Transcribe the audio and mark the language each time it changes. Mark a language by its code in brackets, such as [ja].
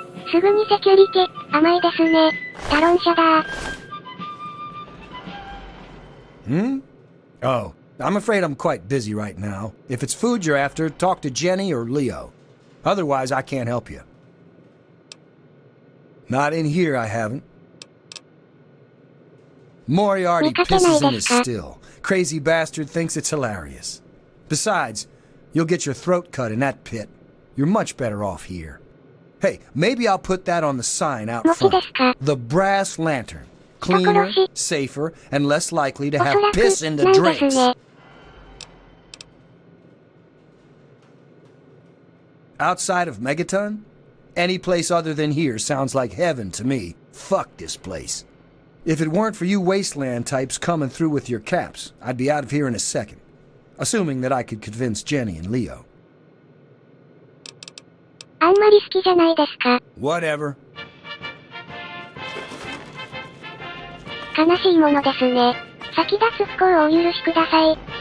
[ja] すぐにセキュリティ、甘いですね。タロン社だ。 [en] Hmm? Oh, I'm afraid I'm quite busy right now. If it's food you're after, talk to Jenny or Leo. Otherwise, I can't help you. Not in here, I haven't. Moriarty pisses in his still. Crazy bastard thinks it's hilarious. Besides, you'll get your throat cut in that pit. You're much better off here. Hey, maybe I'll put that on the sign out front. The brass lantern. Cleaner, safer, and less likely to have piss in the drinks. Outside of Megaton? Any place other than here sounds like heaven to me. Fuck this place. If it weren't for you wasteland types coming through with your caps, I'd be out of here in a second. Assuming that I could convince Jenny and Leo. [ja] あんまり好きじゃないですか。 [en] Whatever. [ja] 悲しいものですね。先立つ不幸をお許しください。